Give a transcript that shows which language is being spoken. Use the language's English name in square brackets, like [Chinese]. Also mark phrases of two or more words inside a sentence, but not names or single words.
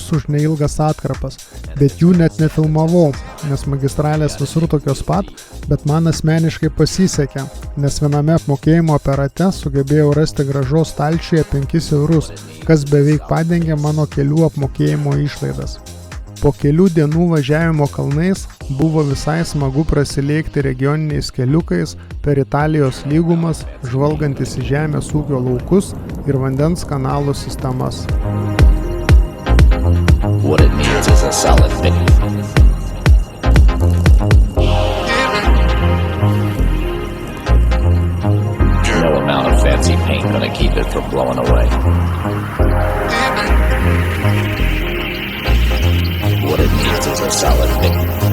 [Lithuanian] už neilgas atkarpas, bet jų net nefilmavau, nes magistralės visur tokios pat, bet man asmeniškai pasisekė, nes viename apmokėjimo aparate sugebėjau rasti grąžos stalčiuje 5 eurus, kas beveik padengė mano kelių apmokėjimo išlaidas. Po kelių dienų važiavimo kalnais buvo visai smagu prasilėkti regioniniais keliukais per Italijos lygumas, žvalgantis į žemės ūkio laukus ir vandens kanalų sistemas. [English] What it means is a solid thing. No amount of fancy paint gonna keep it from blowing away. What it means is a solid thing.